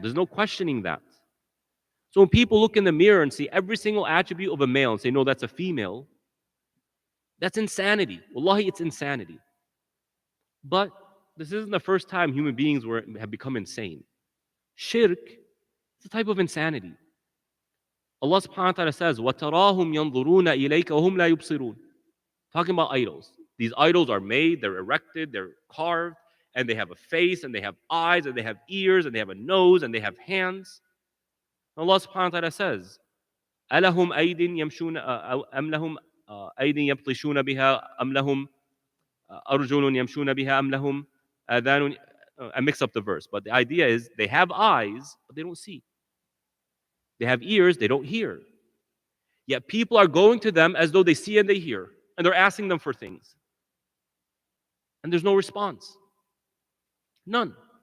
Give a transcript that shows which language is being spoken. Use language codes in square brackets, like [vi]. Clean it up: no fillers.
[en] There's no questioning that. So when people look in the mirror and see every single attribute of a male and say, no, that's a female, that's insanity. Wallahi, it's insanity. But this isn't the first time human beings have become insane. Shirk is a type of insanity. Allah subhanahu wa ta'ala says, [ar] وَتَرَاهُمْ يَنْظُرُونَ إِلَيْكَ وَهُمْ لَا يُبْصِرُونَ. [en] Talking about idols. These idols are made, they're erected, they're carved, and they have a face, and they have eyes, and they have ears, and they have a nose, and they have hands. Allah subhanahu wa ta'ala says, [ar] أَلَهُمْ أَيْدٍ يَمْشُونَ أَمْ لَهُمْ أَيْدٍ يَبْطِشُونَ بِهَا أَمْ لَهُمْ أَرْجُلٌ يَمْشُونَ بِهَا أَمْ لَهُمْ آذَانٌ. [en] I mix up the verse, but the idea is they have eyes, but they don't see. They have ears, they don't hear. Yet people are going to them as though they see and they hear, and they're asking them for things. And there's no response. None.